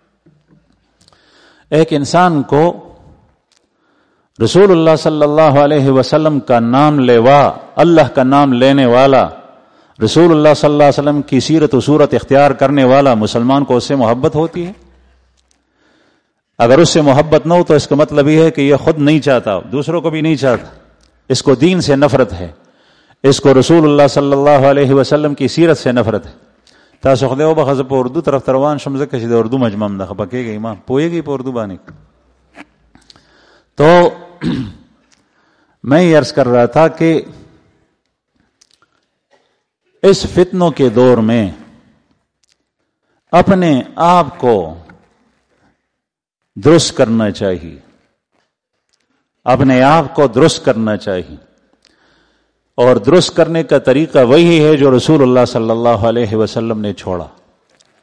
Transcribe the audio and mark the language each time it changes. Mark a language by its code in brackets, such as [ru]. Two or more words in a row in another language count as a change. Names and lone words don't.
[ur] ایک انسان کو رسول اللہ [ar] صلی اللہ علیہ وسلم [ur] کا نام لیوا، اللہ کا نام لینے والا، رسول اللہ [ar] صلی اللہ علیہ وسلم [ur] کی سیرت و صورت اختیار کرنے والا مسلمان کو اس سے محبت ہوتی ہے. اگر اس سے محبت نہ ہو تو اس کا مطلب یہ ہے کہ یہ خود نہیں چاہتا، دوسروں کو بھی نہیں چاہتا، اس کو دین سے نفرت ہے، اس کو رسول اللہ [ar] صلی اللہ علیہ وسلم [ur] کی سیرت سے نفرت ہے. [ps] تاسو خدای او بخزه په اردو طرف روان شم ځکه چې د اردو مجمم ده خپکیږي ما پوهیږي په اردو باندې. [ur] تو میں یہ عرض کر رہا تھا کہ اس فتنوں کے دور میں اپنے آپ کو درست کرنا چاہیے، اپنے آپ کو درست کرنا چاہیے، اور درست کرنے کا طریقہ وہی ہے جو رسول اللہ [ar] صلی اللہ علیہ وسلم [ur] نے چھوڑا.